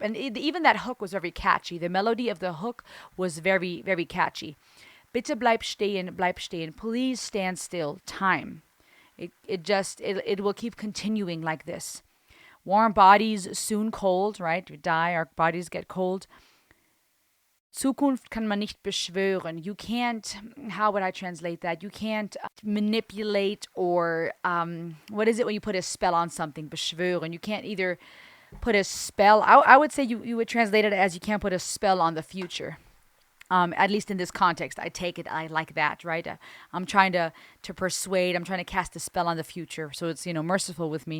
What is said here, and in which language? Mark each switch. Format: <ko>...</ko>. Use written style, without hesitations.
<en>And even that hook was very catchy. The melody of the hook was very, very catchy. Bitte bleib stehen. Please stand still. Time. It will keep continuing like this. Warm bodies, soon cold, right? We die, our bodies get cold.</en> <de>Zukunft kann man nicht beschwören.</de> <en>You can't, how would I translate that? You can't manipulate or, what is it when you put a spell on something? Beschwören. You can't either put a spell, I would say you would translate it as you can't put a spell on the future. At least in this context, I take it, I like that, right? I'm trying to persuade, I'm trying to cast a spell on the future, so it's, merciful with me.</en>